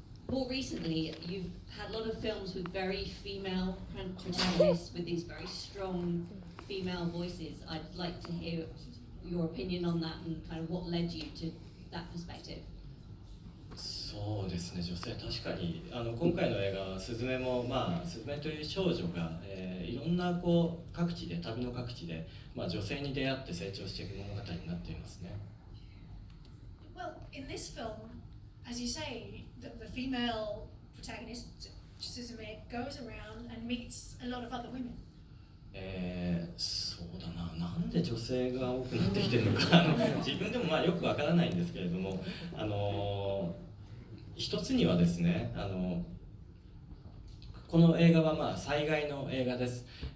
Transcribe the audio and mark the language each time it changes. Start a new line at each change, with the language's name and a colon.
English: More recently, you've had a lot of films with very female protagonists with these very strong female voices. I'd like to hear your opinion on that and kind of what led you to that perspective.
Japanese: そうですね、女性確かに今回の映画はスズメもスズメという少女が、いろんな各地で旅の各地で、女性に出会って成長していく物語になっていますね。
English: Well, in this film, as you say, the female protagonist, Suzume, goes around and meets a lot of other women.
Japanese: そうだな、なんで女性が多くなってきてるのか自分でもよくわからないんですけれども、一つにはですね、この映画は災害の映画です。